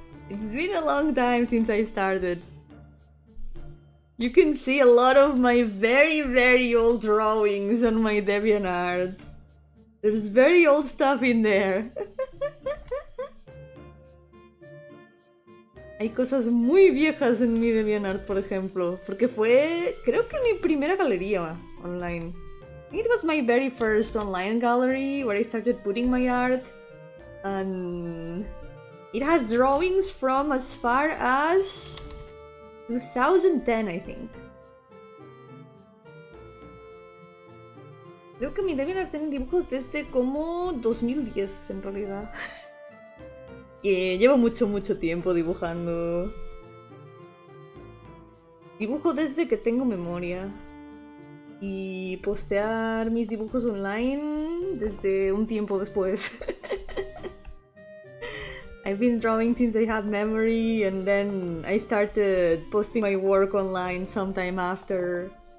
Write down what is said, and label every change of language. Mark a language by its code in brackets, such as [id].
[en] It's been a long time since I started. You can see a lot of my very old drawings on my DeviantArt. There's very old stuff in there. [es] Hay cosas muy viejas en mi DeviantArt, por ejemplo, porque fue, creo que mi primera galería online. [en] I think it was my very first online gallery where I started putting my art, and it has drawings from as far as 2010, I think. [es] Creo que mi DeviantArt tiene dibujos desde como 2010 en realidad. Y llevo mucho tiempo dibujando. Dibujo desde que tengo memoria. Y postear mis dibujos online desde un tiempo después. [en] I've been drawing since I had memory, and then I started posting my work online sometime after.